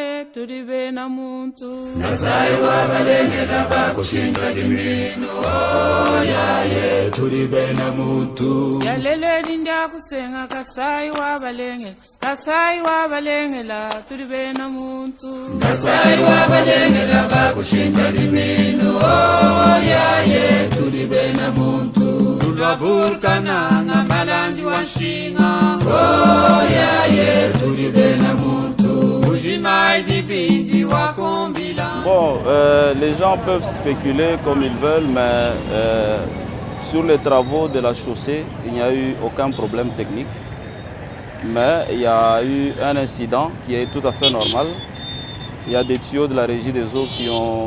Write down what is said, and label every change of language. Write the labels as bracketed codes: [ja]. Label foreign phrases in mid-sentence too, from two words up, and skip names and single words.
[lua] turi bena muntu. Kasai wabalengela bakushinga dimino. Oh yaye turi bena muntu. Yaleleli ndiyakusenga Kasai wabalengela turi bena muntu. Kasai wabalengela bakushinga dimino. Oh yaye turi bena muntu. Tulwavurkana ngamalandi wanshinga. Oh yaye turi bena muntu. Ujimai dibindi wakombila. [fr] Bon, les gens peuvent spéculer comme ils veulent, mais sur les travaux de la chaussée, il n'y a eu aucun problème technique. Mais il y a eu un incident qui est tout à fait normal. Il y a des tuyaux de la régie des eaux qui ont...